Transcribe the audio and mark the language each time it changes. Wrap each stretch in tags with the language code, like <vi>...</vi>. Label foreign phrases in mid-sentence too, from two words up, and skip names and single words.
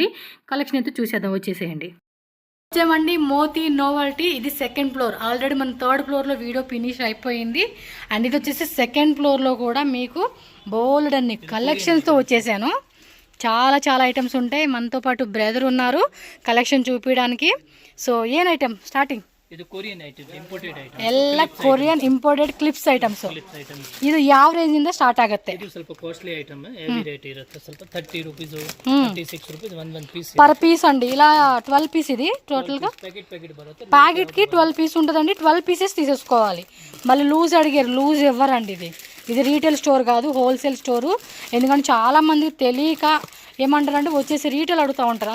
<te>కలెక్షన్ అయితే చూసేద్దాం, వచ్చేసేయండి. వచ్చామండి మోతీ నోవల్టీ. ఇది</te> <en>second floor.</en> <te>ఆల్రెడీ మన థర్డ్ ఫ్లోర్లో వీడియో ఫినిష్ అయిపోయింది. అండ్ ఇది వచ్చేసి సెకండ్ ఫ్లోర్లో కూడా మీకు బోల్డ్ అన్ని కలెక్షన్స్తో వచ్చేసాను. చాలా చాలా ఐటమ్స్ ఉంటాయి. మనతో పాటు బ్రదర్ ఉన్నారు కలెక్షన్ చూపించడానికి. సో ఏం ఐటమ్ స్టార్టింగ్?</te> <kn>ಇದು</kn> <en>Korean item, imported item.</en> <kn>ಎಲ್ಲ</kn> <en>Korean imported clips items.</en> <kn>ಇದು ಯಾವ ರೇಂಜ್ ಇಂದ ಸ್ಟಾರ್ಟ್ ಆಗುತ್ತೆ? ಇದು ಸ್ವಲ್ಪ</kn> <en>costly item, heavy rate</en> <kn>ಇರುತ್ತೆ. ಸ್ವಲ್ಪ 30 ರೂಪೀಸ್, 36 ರೂಪೀಸ್ ಒಂದು ಪೀಸ್</kn> <en>per piece</en> <te>అండి. ఇలా 12 పీస్ ఇది టోటల్ గా</te> <kn>ప్యాకెట్ బರುತ್ತೆ.</kn> <te>ప్యాకెట్ కి 12 పీస్ ఉంటుందండి. 12 పీసెస్ తీసేసుకోవాలి. మళ్ళీ లూజ్ అడిగారు, లూజ్ ఇవ్వరండి. ఇది</te> <en>retail store</en> <te>కాదు,</te> <en>wholesale store.</en> <te>ఎందుకంటే చాలా మందికి తెలియక ఏమంటారంటే వచ్చేసి రీటైల్ అడుగుతూ ఉంటారు.</te>